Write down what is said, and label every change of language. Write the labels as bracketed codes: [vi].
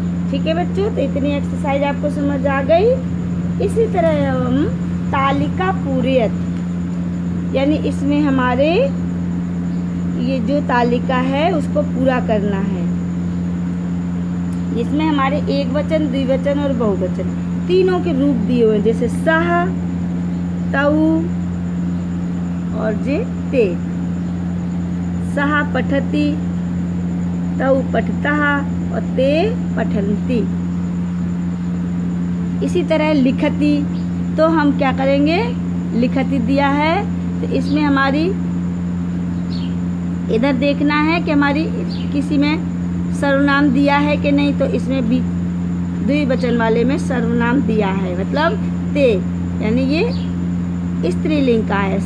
[hi] ठीक है बच्चों, तो इतनी एक्सरसाइज आपको समझ आ गई। इसी तरह हम तालिका पूर्यत, यानी इसमें हमारे ये जो तालिका है उसको पूरा करना है। इसमें हमारे एक वचन, द्विवचन और बहुवचन तीनों के रूप दिए हुए, जैसे सः, तौ और जे ते। [sa] सः पठति, तौ पठतः और ते पठन्ति। [hi] इसी तरह लिखति, तो हम क्या करेंगे, लिखति दिया है तो इसमें हमारी इधर देखना है कि हमारी किसी में सर्वनाम दिया है कि नहीं, तो इसमें भी द्विवचन वाले में सर्वनाम दिया है, मतलब ते, यानी ये स्त्रीलिंग का है।